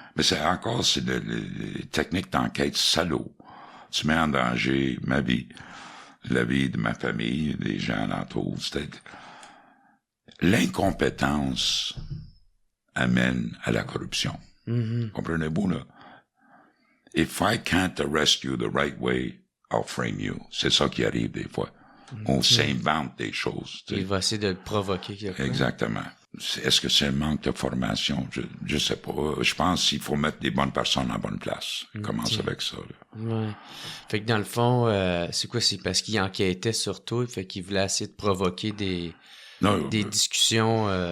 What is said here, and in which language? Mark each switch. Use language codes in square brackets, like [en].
[fr] Mais c'est les techniques d'enquête salaud. Tu mets en danger ma vie, la vie de ma famille, des gens alentour. L'incompétence amène à la corruption. Mm-hmm. Comprenez-vous, là? [en] If I can't arrest you the right way, I'll frame you. [fr] C'est ça qui arrive des fois. On s'invente des choses. Il va essayer de le provoquer quelque part. Exactement. Est-ce que c'est un manque de formation? Je sais pas. Je pense qu'il faut mettre des bonnes personnes en bonne place. Commence avec ça. Là. Ouais. Fait que dans le fond, c'est quoi? C'est parce qu'il enquêtait sur toi, fait qu'il voulait essayer de provoquer des discussions...